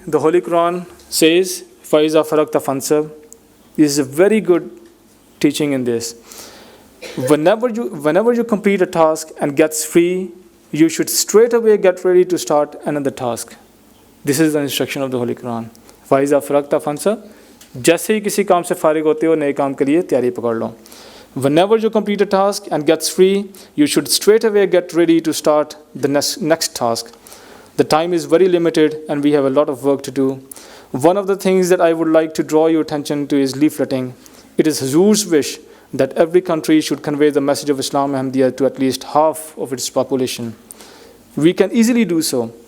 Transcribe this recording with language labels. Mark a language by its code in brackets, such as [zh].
[en] The Holy Quran says, [ar] فَإِذَا فَرَغْتَ فَانْصَبْ. [en] This is a very good teaching in this. Whenever you complete a task and gets free, you should straight away get ready to start another task. This is the instruction of the Holy Quran. [ar] فَإِذَا فَرَغْتَ فَانْصَبْ. [ur] جیسے ہی کسی کام سے فارغ ہوتے ہو نئے کام کے لیے تیاری پکڑ لو. [en] Whenever you complete a task and gets free, you should straight away get ready to start the next task. The time is very limited and we have a lot of work to do. One of the things that I would like to draw your attention to is leafleting. It is Huzur's wish that every country should convey the message of Islam Ahmadiyya to at least half of its population. We can easily do so.